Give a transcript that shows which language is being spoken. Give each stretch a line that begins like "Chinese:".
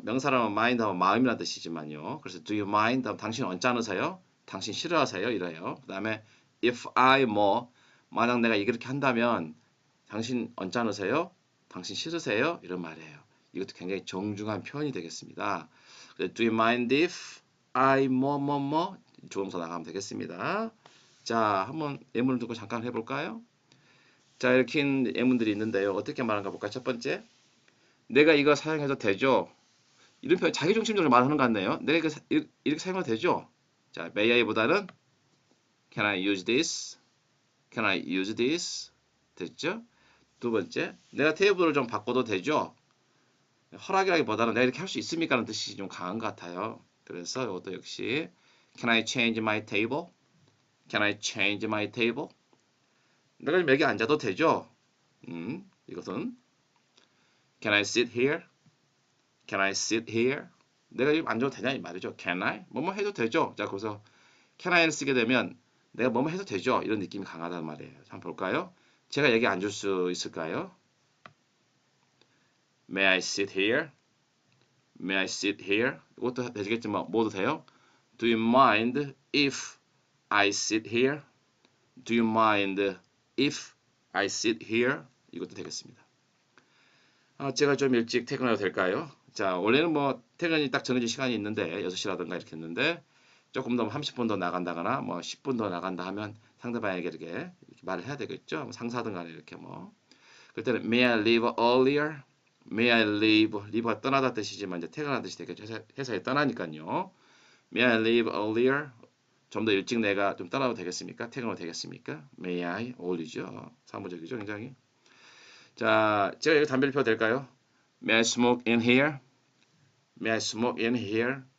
Korean: 명사라면 mind 하면 마음이라는 뜻이지만요. 그래서
English: do you mind
Korean: 하면 당신 언짢으세요? 당신 싫어하세요? 이래요. 그 다음에 if I 만약 내가 이렇게 한다면 당신 언짢으세요? 당신 싫으세요? 이런 말이에요. 이것도 굉장히 정중한 표현이 되겠습니다.
English: Do you mind if I
Korean: 조동사 나가면 되겠습니다. 자, 한번 예문을 두고 잠깐 해볼까요? 자, 이렇게 예문들이 있는데요. 어떻게 말하는가 볼까요? 첫 번째, 내가 이거 사용해도 되죠? 이런 표현 자기중심적으로 말하는 것 같네요. 내가 이렇게 사용해도 되죠?
English: 자, may I보다는 can I use this? Can I use this? 됐죠?
Korean: 두 번째, 내가 테이블을 좀 바꿔도 되죠? 허락이라기보다는 내가 이렇게 할 수 있습니까? 라는 뜻이 좀 강한 것 같아요. 그래서 이것도 역시
English: Can I change my table? Can I change my table?
Korean: 내가 좀 여기 앉아도 되죠?
English: 이것은 Can I sit here? Can I sit here?
Korean: 내가 여기 앉아도 되냐 이 말이죠.
English: Can I?
Korean: 뭐뭐 해도 되죠. 자, 그래서 Can I를 쓰게 되면 내가 뭐뭐 해도 되죠. 이런 느낌이 강하단 말이에요. 한번 볼까요? 제가 여기 앉을 수 있을까요?
English: May I sit here? May I sit here?
Korean: 이것도 되겠지만 뭐도 돼요?
English: Do you mind if I sit here? Do you mind if I sit here?
Korean: 이것도 되겠습니다. 제가 좀 일찍 퇴근해도 될까요? 자, 원래는 뭐 퇴근이 딱 정해진 시간이 있는데 6시라든가 이렇게 했는데 조금 더 30분 더 나간다거나 뭐 10분 더 나간다 하면 상대방에게 이렇게 말을 해야 되겠죠. 상사든 간에 이렇게 뭐. 그때는
English: may I leave earlier? may I leave?
Korean: leave가 떠나다 뜻이지만 이제 퇴근하는 뜻이 되겠죠. 회사에 떠나니까요.
English: may I leave earlier?
Korean: 좀 더 일찍 내가 좀 떠나도 되겠습니까? 퇴근도 되겠습니까? may I 어울리죠. 사무적이죠, 굉장히. 자, 제가 여기 담배를 피워도 될까요?
English: may I smoke in here? may I smoke in here?